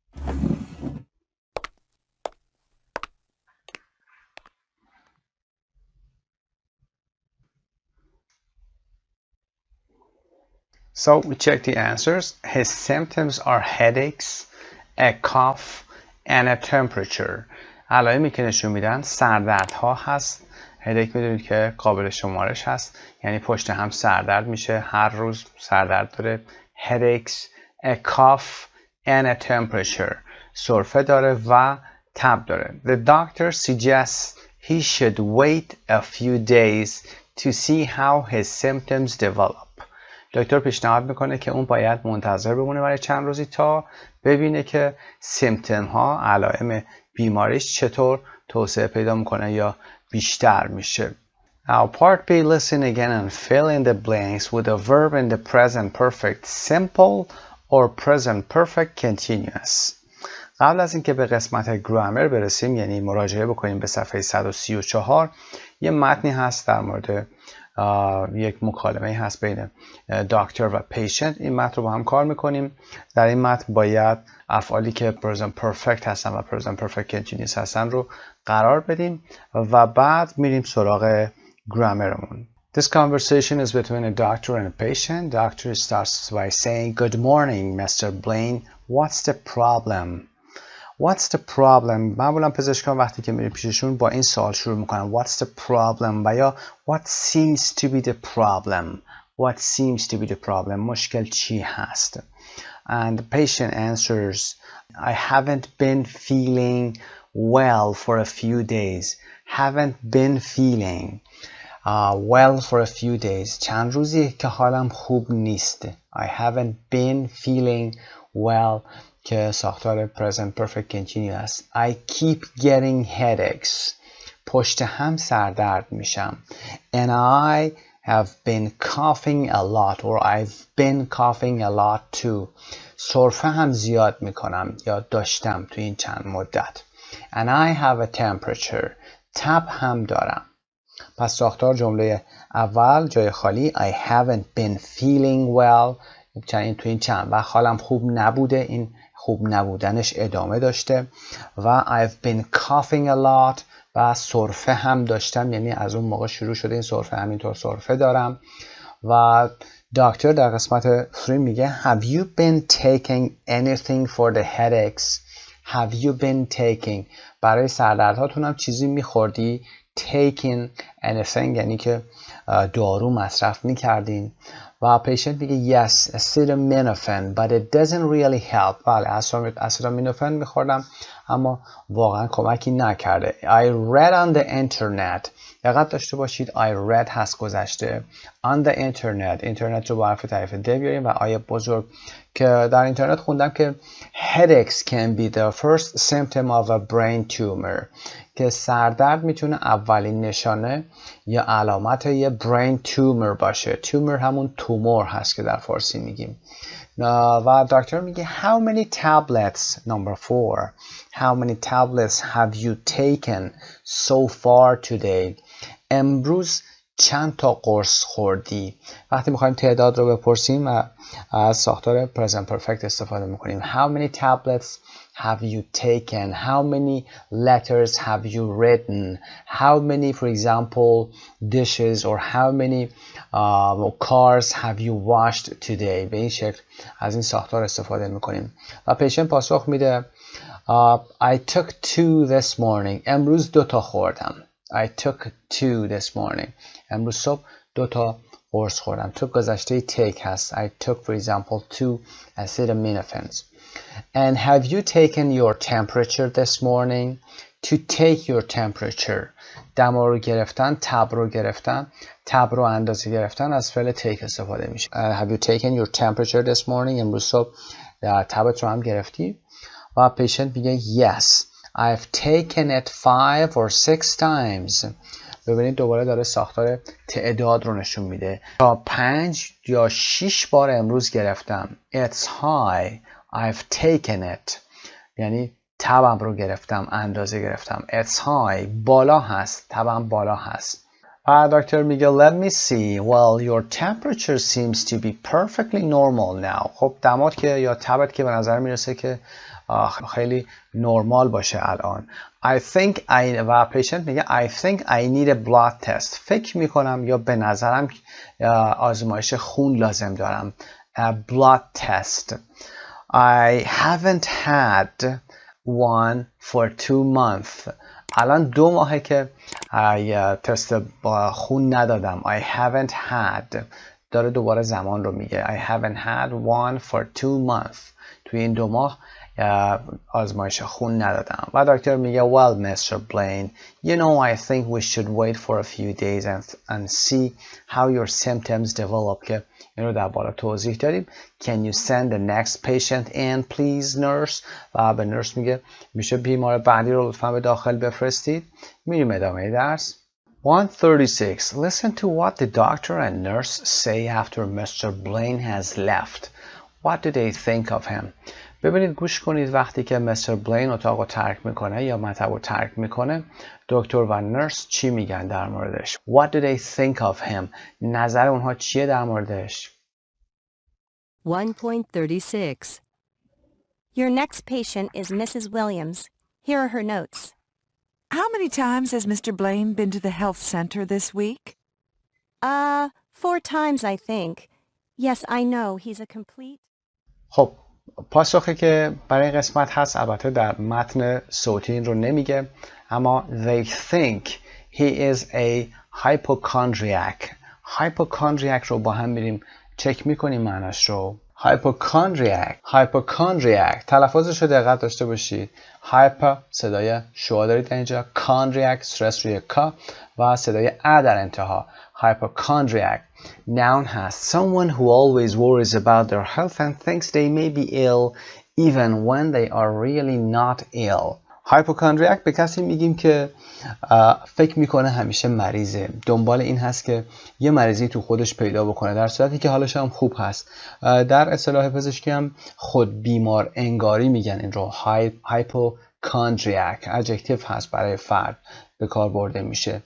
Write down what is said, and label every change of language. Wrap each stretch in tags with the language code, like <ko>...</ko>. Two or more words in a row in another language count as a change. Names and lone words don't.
<en>So we check the answers. His symptoms are headaches, a cough, and a temperature.</en> <fa>علائمی که نشون میدن سردردها هست. هدیک میدونید که قابل شمارش هست، یعنی پشت هم سردرد میشه، هر روز سردرد داره.</fa> <en>headaches, a cough, and a temperature.</en> <fa>سرفه داره و تب داره.</fa> <en>The doctor suggests he should wait a few days to see how his symptoms develop.</en> <fa>دکتر پیشنهاد میکنه که اون باید منتظر بمونه برای چند روزی تا ببینه که سیمپتوم ها، علائم بیماریش چطور توسعه پیدا میکنه یا بیشتر میشه.</fa> <en>Now part B, listen again and fill in the blanks with a verb in the present perfect simple or present perfect continuous.</en> <fa>قبل از اینکه به قسمت گرامر برسیم، یعنی مراجعه بکنیم به صفحه 134، یه متنی هست در مورد یک مکالمه هست بین دکتر و پیشنت. این متن رو با هم کار میکنیم. در این متن باید افعالی که</fa> <en>present perfect</en> <fa>هستن و</fa> <en>present perfect continuous</en> <fa>هستن رو قرار بدیم و بعد میریم سراغ گرامرمون.</fa> <en>This conversation is between a doctor and a patient. Doctor starts by saying, "Good morning, Mr. Blaine. What's the problem?" What's the problem?</en> <fa>معمولا پزشکان وقتی که میریم پیششون با این سوال شروع میکنن.</fa> <en>What's the problem؟</en> <fa>و یا</fa> <en>What seems to be the problem? What seems to be the problem?</en> <fa>مشکل چی هست؟</fa> <en>And the patient answers, I haven't been feeling well for a few days. Haven't been feeling well for a few days.</en> <fa>چند روزی که حالم خوب نیست.</fa> <en>I haven't been feeling well</en> <fa>که ساختار</fa> <en>present perfect continuous. I keep getting headaches.</en> <fa>پشت هم سردرد میشم.</fa> <en>And I have been coughing a lot or I've been coughing a lot too.</en> <fa>سرفه هم زیاد میکنم یا داشتم تو این چند مدت.</fa> <en>And I have a temperature.</en> <fa>تب هم دارم. پس ساختار جمله اول جای خالی</fa> <en>I haven't been feeling well.</en> <fa>تو این چند وقت حالم خوب نبوده، این خوب نبودنش ادامه داشته. و</fa> <en>I've been coughing a lot</en> <fa>و سرفه هم داشتم، یعنی از اون موقع شروع شده این سرفه، همینطور سرفه دارم. و دکتر در قسمت 3 میگه</fa> <en>Have you been taking anything for the headaches? Have you been taking؟</en> <fa>برای سردردهاتون هم چیزی میخوردی؟</fa> <en>Taking anything</en> <fa>یعنی که دارو مصرف میکردین. و پیشنت میگه</fa> <en>yes, acetaminophen, but it doesn't really help.</en> <fa>بله acetaminophen میخوردم اما واقعا کمکی نکرده.</fa> <en>I read on the internet.</en> <fa>دقت داشته باشید</fa> <en>I read</en> <fa>هست گذشته.</fa> <en>On the internet.</en> <fa>اینترنت رو با حرف تعریف د بیاریم و آیه بزرگ که در اینترنت خوندم که</fa> <en>headaches can be the first symptom of a brain tumor.</en> <fa>که سردرد میتونه اولین نشانه یا علامت یه</fa> <en>brain tumor</en> <fa>باشه. tumor همون تومور هست که در فارسی میگیم. و دکتر میگه</fa> <en>How many tablets? Number 4. How many tablets have you taken so far today?</en> <fa>امروز چند تا قرص خوردی؟ وقتی میخوایم تعداد رو بپرسیم و از ساختار</fa> <en>present perfect</en> <fa>استفاده میکنیم.</fa> <en>How many tablets have you taken? How many letters have you written? How many, for example, dishes or how many cars have you washed today?</en> <fa>به این شکل از این ساختار استفاده میکنیم. و پیشن پاسخ میده</fa> <en>I took 2 this morning.</en> <fa>امروز 2 تا خوردم.</fa> <en>I took 2 this morning.</en> <fa>امروز صبح 2 تا قرص خوردم. took گذشته take هست.</fa> <en>I took for example 2 acetaminophen. And have you taken your temperature this morning? To take your temperature.</en> <fa>دما رو گرفتن، تب رو گرفتن، تب رو اندازه گرفتن از فعل take استفاده میشه.</fa> <en>Have you taken your temperature this morning?</en> <fa>امروز صبح تبت رو هم گرفتی؟ و پیشنت میگه</fa> <en>yes. I've taken it 5 or 6 times.</en> <fa>ببینید دوباره داره ساختار تعداد رو نشون میده. تا 5 یا 6 بار امروز گرفتم.</fa> <en>It's high. I've taken it.</en> <fa>یعنی تبم رو گرفتم، اندازه گرفتم.</fa> <en>It's high.</en> <fa>بالا هست. تبم بالا هست. و دکتر میگه</fa> <en>let me see. Well, your temperature seems to be perfectly normal now.</en> <fa>خب دمات که یا تبت که به نظر میرسه که خیلی نرمال باشه الان.</fa> <en>I think</en> <fa>و پیشنت میگه</fa> <en>I think I need a blood test.</en> <fa>فکر میکنم یا به نظرم آزمایش خون لازم دارم.</fa> <en>A blood test. I haven't had one for 2 months.</en> <fa>الان 2 ماهه که تست خون ندادم.</fa> <en>I haven't had.</en> <fa>داره دوباره زمان رو میگه.</fa> <en>I haven't had one for 2 months.</en> <fa>توی این 2 ماه آزمایش خون ندادم. و دکتر میگه well Mr.</fa> <en>Blaine, you know I think we should wait for a few days and see how your symptoms develop.</en> <fa>که این رو در بالا توضیح داریم.</fa> <en>Can you send the next patient in please nurse?</en> <fa>و به نرس میگه میشه بیمار بعدی رو لطفا به داخل بفرستید. میریم ادامه درس. 136.</fa> <en>Listen to what the doctor and nurse say after Mr. Blaine has left. What do they think of him?</en> <fa>ببینید گوش کنید وقتی که مستر بلین اتاق رو ترک میکنه یا مطب رو ترک میکنه دکتر و نرس چی میگن در موردش.</fa> <en>What do they think of him?</en> <fa>نظر اونها چیه در موردش؟ 1.36.</fa> <en>Your next patient is Mrs. Williams. Here are her notes. How many times has Mr. Blaine been to the health center this week? 4 times I think. Yes, I know. He's a complete...</en> <fa>خب پاسخی که برای قسمت هست البته در متن صوتی این رو نمیگه اما</fa> <en>they think he is a hypochondriac.</en> <fa>hypochondriac رو با هم میریم چک میکنیم معناش رو. hypochondriac تلفظش رو دقت داشته باشید. hyper صدای شو دارید اینجا، chondriac استرس روی کا و صدای ا در انتها.</fa> <en>hypochondriac noun هست someone who always worries about their health and thinks they may be ill even when they are really not ill.</en> <fa>hypochondriac به کسی میگیم که فکر میکنه همیشه مریضه، دنبال این هست که یه مریضی تو خودش پیدا بکنه در صورتی که حالش هم خوب هست. در اصطلاح پزشکی هم خود بیمار انگاری میگن این رو. hypochondriac ادجکتیو هست برای فرد به کار برده میشه.</fa>